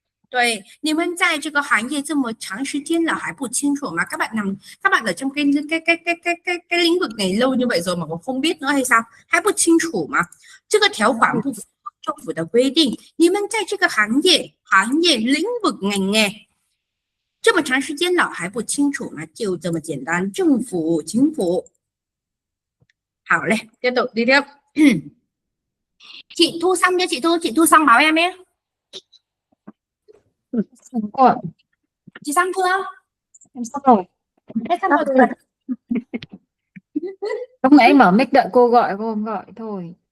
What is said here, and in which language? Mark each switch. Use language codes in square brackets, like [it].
[zh] 对，你们在这个行业这么长时间了还不清楚吗？ [vi] các bạn ở trong cái lĩnh vực này lâu như vậy rồi mà còn không biết nữa hay sao? [zh] 还不清楚吗？这个条款不符合政府的规定，你们在这个行业领 [vi] vực ngành nghề [zh] 这么长时间了还不清楚吗？就这么简单，政府 [vi] chính phủ。 [zh] 好嘞， [vi] tiếp tục đi tiếp. Chị Thu xong chưa? Chị Thu xong bảo em nhé. Chị xong chưa? Em xong rồi. Hết xong rồi. Lúc nãy mở mic đợi cô gọi, cô không gọi thôi.